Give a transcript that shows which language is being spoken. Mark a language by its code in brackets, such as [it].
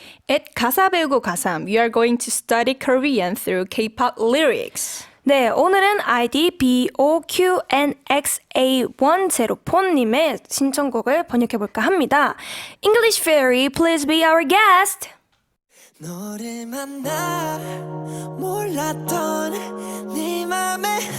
[en] At 가사 배우고 가삼, we are going to study Korean through K-pop lyrics. [ko] 네, 오늘은 ID BOQNXA10폰님의 신청곡을 번역해볼까 합니다. [en] English Fairy, please be our guest! [ko] 너를 만나 몰랐던 네 맘에